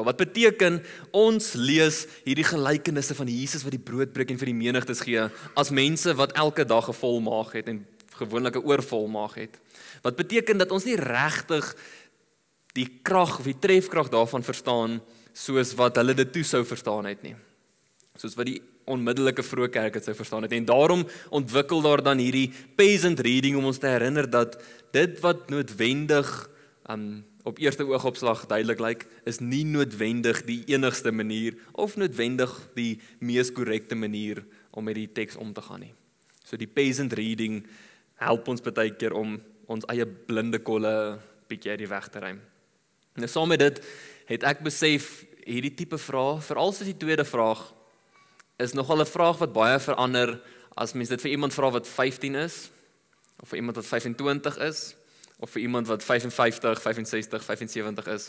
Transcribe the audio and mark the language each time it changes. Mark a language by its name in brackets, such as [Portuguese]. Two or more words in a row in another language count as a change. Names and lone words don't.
[Afrikaans] Wat beteken, ons lees hierdie gelykenisse van Jesus wat die brood breek en vir die menigtes gee, as mense wat elke dag 'n vol maag het en gewoonlik 'n oorvol maag het. Wat beteken dat ons nie regtig die krag of die trefkrag daarvan verstaan, soos wat hulle dit toe sou verstaan het nie. Soos wat die onmiddellike vroeë kerk het sou verstaan het. En daarom ontwikkel daar dan hierdie [English] peasant reading [Afrikaans] om ons te herinner dat dit wat noodwendig op eerste oogopslag duidelik lyk, is nie noodwendig die enigste manier of noodwendig die mees korrekte manier om met die teks om te gaan nie. So die [English] peasant reading [Afrikaans] help ons baie keer om ons eie blinde kolle bietjie uit die weg te ruim. Nou saam met dit het ek besef hierdie tipe vraag, veral soos die tweede vraag, is nogal 'n vraag wat baie verander as mens dit vir iemand vra wat 15 is, of vir iemand wat 25 is, of vir iemand wat 55, 65, 75 is.